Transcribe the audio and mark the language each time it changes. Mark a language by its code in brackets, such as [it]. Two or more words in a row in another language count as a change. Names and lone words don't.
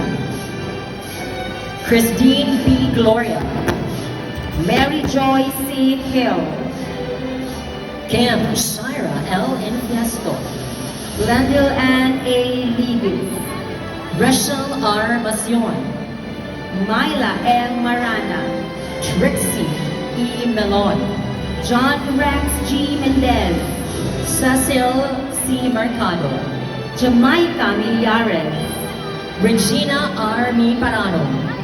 [en] Christine B. Gloria, Mary Joy C. Hill, Kim Shira L. Infiesto, Glendale Ann A. Ligis, Rachel R. Macion, Myla M. Marana, Trixie E. Melon, John Rex G. Mendez, Cecil C. Mercado, Jamaica Millares, Regina R. Mi Parano,